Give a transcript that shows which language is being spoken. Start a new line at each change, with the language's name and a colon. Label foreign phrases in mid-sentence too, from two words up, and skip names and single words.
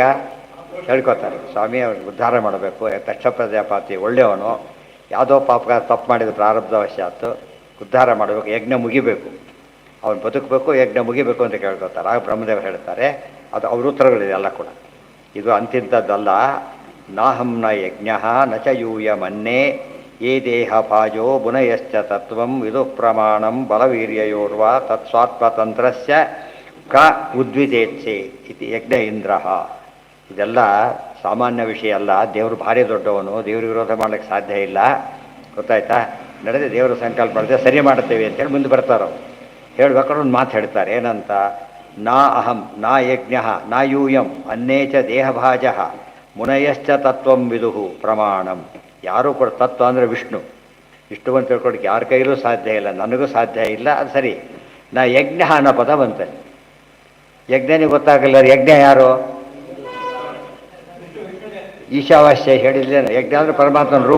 Kannada: ಹೇಳ್ಕೊತಾರೆ ಸ್ವಾಮಿ, ಅವ್ರಿಗೆ ಉದ್ಧಾರ ಮಾಡಬೇಕು. ದಕ್ಷ ಪ್ರಜಾಪತಿ ಒಳ್ಳೆಯವನು, ಯಾವುದೋ ಪಾಪ ತಪ್ಪು ಮಾಡಿದ ಪ್ರಾರಬ್ಧವಶಾತ್ತು ಉದ್ಧಾರ ಮಾಡಬೇಕು, ಯಜ್ಞ ಮುಗಿಬೇಕು, ಅವನು ಬದುಕಬೇಕು, ಯಜ್ಞ ಮುಗಿಬೇಕು ಅಂತ ಕೇಳ್ಕೊತಾರೆ. ಆಗ ಬ್ರಹ್ಮದೇವರು ಹೇಳ್ತಾರೆ, ಅದು ಅವ್ರ ಉತ್ತರಗಳಿದೆ ಎಲ್ಲ ಕೂಡ. ಇದು ಅಂತಿಂಥದ್ದಲ್ಲ.
Sanskrit: ನಾಹಂ ನ ಯಜ್ಞ ನ ಚ ಯೂಯ ಮನ್ಯೇ ಯೇ ದೇಹ ಭಾಜೋ ಬುನಯಶ್ಚ ತತ್ವಂ ವಿದು ಪ್ರಮಾಣಂ ಬಲವೀರ್ಯಯೋರ್ವಾ ತತ್ಸ್ವಾತ್ಮತಂತ್ರಸ್ಯ ಕ ಉದ್ವಿಜೇತ್ಸೆ ಇತಿ ಯಜ್ಞ ಇಂದ್ರಃ.
Kannada: ಇದೆಲ್ಲ ಸಾಮಾನ್ಯ ವಿಷಯ ಅಲ್ಲ. ದೇವರು ಭಾರಿ ದೊಡ್ಡವನು, ದೇವ್ರಿಗೆ ವಿರೋಧ ಮಾಡಲಿಕ್ಕೆ ಸಾಧ್ಯ ಇಲ್ಲ. ಗೊತ್ತಾಯ್ತಾ? ನಡೆದೇ ದೇವರು ಸಂಕಲ್ಪ ಮಾಡಿದೆ, ಸರಿ ಮಾಡ್ತೇವೆ ಅಂತೇಳಿ ಮುಂದೆ ಬರ್ತಾರೋ. ಹೇಳ್ಬೇಕಾದ್ರೆ ಒಂದು ಮಾತು ಹೇಳ್ತಾರೆ. ಏನಂತ?
Sanskrit: ನಾ ಅಹಂ ನಾ ಯಜ್ಞ ನಾ ಯೂಯಂ ಅನ್ಯೇ ಚ ದೇಹಭಾಜ ಮುನಯಶ್ಚ ತತ್ವಂ ವಿದುಹು ಪ್ರಮಾಣಂ.
Kannada: ಯಾರೂ ಕೂಡ ತತ್ವ ಅಂದರೆ ವಿಷ್ಣು. ವಿಷ್ಣು ಅಂತ ತಿಳ್ಕೊಳಕ್ಕೆ ಯಾರ ಕೈಲೂ ಸಾಧ್ಯ ಇಲ್ಲ, ನನಗೂ ಸಾಧ್ಯ ಇಲ್ಲ. ಅದು ಸರಿ.
Sanskrit: ನಾ ಯಜ್ಞ
Kannada: ಅನ್ನೋ ಪದ ಬಂತೆ. ಯಜ್ಞನಿಗೆ ಗೊತ್ತಾಗಲ್ಲ. ಯಜ್ಞ ಯಾರು? ಈಶಾವಾಸ್ಯ ಹೇಳಿದ್ಲೇನು? ಯಜ್ಞ ಅಂದರೆ ಪರಮಾತ್ಮನ ರೂಪ.